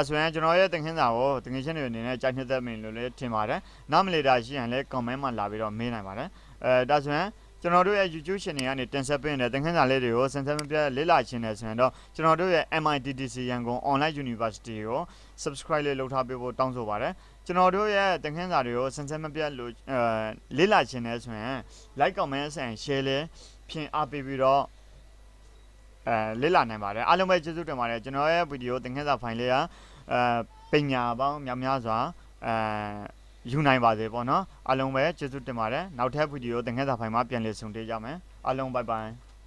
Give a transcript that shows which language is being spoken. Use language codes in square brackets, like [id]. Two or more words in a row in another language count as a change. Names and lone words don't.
[my] ဆိုရင်ကျွန်တော်ရဲ့သင်ခန်းစာကိုသင်ခန်းချင်းတွေအနေနဲ့ကြိုက်နှစ်သက်မင်းလို့လည်းထင်ပါတယ်နားမလည်တာရှိရင်လည်း comment မှာလာပြီးတော့မေးနိုင်ပါတယ်ဒါဆိုရင် ကျွန်တော်တို့ရဲ့ YouTube channel ကနေတင်ဆက်ပေးနေတဲ့သင်ခန်းစာလေးတွေကိုစင်စက်မပြတ်လေ့လာခြင်းနဲ့ဆိုရင်တော့ကျွန် တော်တို့ရဲ့ MITDC ရန်ကုန် online university ကို subscribe လေးလုပ်ထားပေးဖို့တောင်းဆိုပါတယ်ကျွန်တော်တို့ရဲ့သင်ခန်းစာတွေကိုစင်စက်မပြတ်လို့လေ့လာခြင်းနဲ့ဆိုရင် [en] like comment and share [my] လေးဖြင့်အားပေးပြီးတော့လေ့လာနိုင်ပါတယ်အားလုံးပဲကျေးဇူးတင်ပါတယ်ကျွန်တော်ရဲ့ဗီဒီယိုသင်ခန်းစာဖိုင်လေးကပညာပေါင်းများစွာယူနိုင်ပါစေပေါ့နော်အားလုံးပဲကျေးဇူးတင်ပါတယ်နောက်ထပ်ဗီဒီယိုသင်ခန်းစာဖိုင်မှာပြန်လည်ဆုံတွေ့ကြမယ်အားလုံး [en] bye bye